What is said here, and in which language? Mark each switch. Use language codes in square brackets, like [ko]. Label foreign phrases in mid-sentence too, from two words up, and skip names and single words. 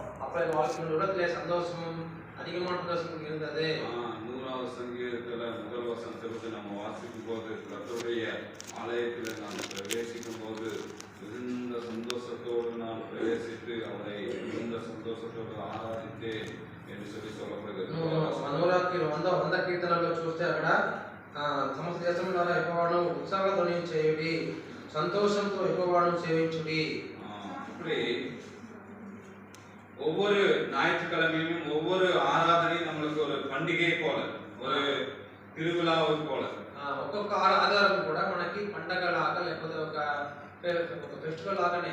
[ta] அப்பொழுது வாழ்க்கையின் உள்ளத்திலே சந்தோஷமும் அதிகமான சந்தோஷம் இருந்தது. 100வது சங்கீதத்துல முதல் வசனத்திலிருந்து நம்ம வாசிக்கும் போது கர்த்தருடைய ஆலயத்தில் நான் பிரவேசிக்கும் போது மிகுந்த சந்தோஷத்தோடு நான் பிரவேசித்து அவரை மிகுந்த சந்தோஷத்தோடு ఆరాధించే என்று சொல்லப்படுகிறது. [te] మనోరాకి వంద కీర్తనల్లో చూస్తే అక్కడ సమస్త దేశం ద్వారా యెహోవాను ఉత్సాహధ్వని చేయుడి, సంతోషంతో యెహోవాను సేవించుడి. [ta] இப்படி ஒவ்வொரு ஞாயிற்றுக்கிழமையும் ஒவ்வொரு ஆராதனையும் நம்மளுக்கு ஒரு பண்டிகை போல, ஒரு திருவிழாவை போல. [te] ఒక్కొక్క ఆదివారం కూడా మనకి పండగలాగా లేకపోతే ఒక ఫెస్టివల్ లాగానే